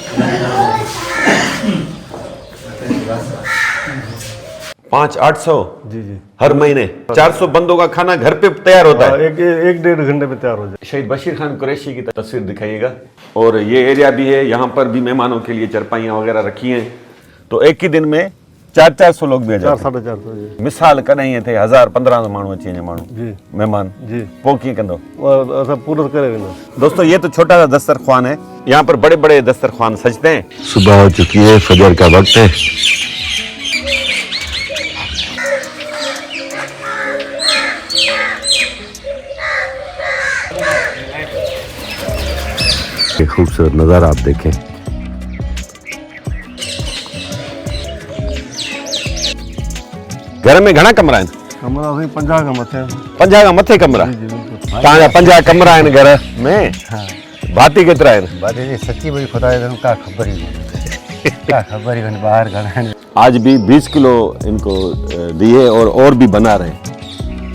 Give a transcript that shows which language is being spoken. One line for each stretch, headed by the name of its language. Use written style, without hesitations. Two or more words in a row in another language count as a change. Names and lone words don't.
Urdu: $500-800 جی جی ہر مہینے. 400 بندوں کا کھانا گھر پہ تیار ہوتا ہے. ایک ڈیڑھ گھنٹے میں تیار ہو جائے. شہید بشیر خان قریشی کی تصویر دکھائیے گا۔ اور یہ ایریا بھی ہے، یہاں پر بھی مہمانوں کے لیے چارپائیاں وغیرہ رکھی ہیں. تو ایک ہی دن میں 400-400 لوگ بھی آ جاتے ہیں. 400-400 जी।
Sindhi: मिसाल कॾहिं ईअं थे 1000-1500 माण्हू अची वञे माण्हू जी मेहमान, जी पोइ कीअं कंदो? असां पूरा करे वेंदा।
Urdu: دوستو یہ تو چھوٹا سا دسترخوان ہے، یہاں پر بڑے بڑے دسترخوان سجتے ہیں. صبح ہو چکی ہے، فجر کا وقت ہے۔ یہ خوبصورت نظارہ آپ دیکھیں.
Sindhi: घर में घणा कमरा आहिनि? कमरा असां 50 खां मथे 50 खां मथे कमरा? जी बिल्कुलु। तव्हांजा 50 कमरा आहिनि घर में? हाँ भाती केतिरा आहिनि?
Urdu: بات یہ سچی بڑی خدا کا خبر ہی نہیں کا خبر ہی نہیں باہر گئے. آج بھی 20 کلو ان کو دیے اور بھی بنا رہے.